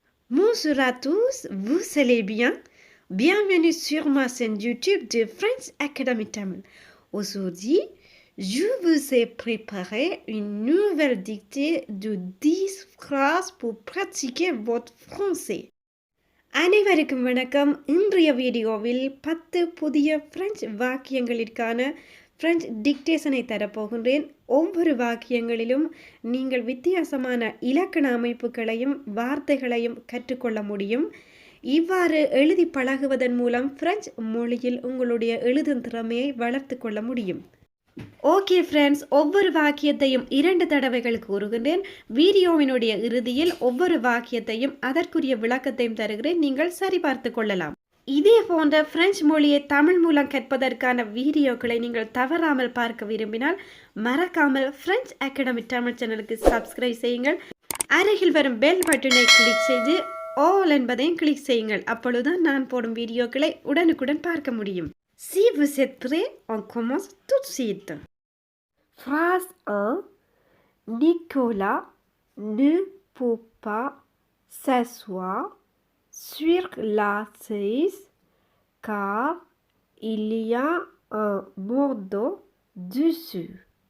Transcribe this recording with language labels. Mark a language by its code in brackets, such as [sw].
[fr] Bonjour à tous, vous allez bien? Bienvenue sur ma chaîne YouTube de French Academy Tamil. Aujourd'hui, je vous ai préparé une nouvelle dictée de 10 phrases pour pratiquer votre français. [ta] அனைவருக்கும் வணக்கம். இன்றைய வீடியோவில் 10 புதிய French வாக்கியங்களிற்கான French டிக்டேஷனை தரப்போகின்றேன். ஒவ்வொரு வாக்கியங்களிலும் நீங்கள் வித்தியாசமான இலக்கண அமைப்புகளையும் வார்த்தைகளையும் கற்றுக்கொள்ள முடியும். இவ்வாறு எழுதி பழகுவதன் மூலம் பிரெஞ்சு மொழியில் உங்களுடைய எழுதும் திறமையை வளர்த்து கொள்ள முடியும். ஓகே ஃப்ரெண்ட்ஸ், ஒவ்வொரு வாக்கியத்தையும் 2 தடவைகள் கூறுகின்றேன். வீடியோவினுடைய இறுதியில் ஒவ்வொரு வாக்கியத்தையும் அதற்குரிய விளக்கத்தையும் தருகிறேன். நீங்கள் சரிபார்த்து கொள்ளலாம். இதே போன்ற பிரெஞ்சு மொழியை தமிழ் மூலம் கற்பதற்கான வீடியோக்களை நீங்கள் தவறாமல் பார்க்க விரும்பினால் மறக்காமல் பிரெஞ்சு அகாடமி தமிழ் சேனலுக்கு சப்ஸ்கிரைப் செய்யுங்கள். அருகில் வரும் பெல் பட்டனை கிளிக் செய்து ஆல் என்பதையும் கிளிக் செய்யுங்கள். அப்பொழுதுதான் நான் போடும் வீடியோக்களை உடனுக்குடன் பார்க்க முடியும். [fr] Si vous êtes prêts, on commence tout de suite. Phrase 1. Nicolas ne peut pas s'asseoir sur la chaise car il y a un bandeau dessus.